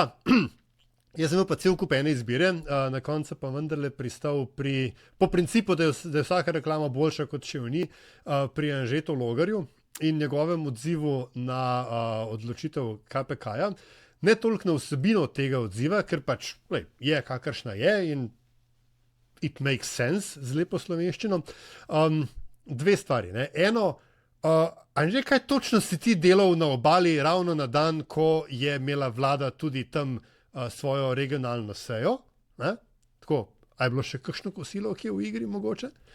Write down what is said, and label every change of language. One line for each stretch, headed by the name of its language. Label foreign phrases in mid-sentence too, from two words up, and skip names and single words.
Slovenian: Jaz sem imel pa cel kup ene izbire, na koncu pa vendarle pristal po principu, da je vsaka reklama boljša kot še ni, pri Anžetu Logarju in njegovem odzivu na odločitev KPK-ja. Ne toliko na vsebino tega odziva, ker pač je kakršna je in
English: it makes sense
Slovenian: z lepo slovenščino. Dve stvari. Ne. Eno, Anže, kaj točno si ti delal na Obali ravno na dan, ko je imela vlada tudi tam svojo regionalno sejo? Ne? Tako, a je bilo še kakšno kosilo, ki je v igri mogoče?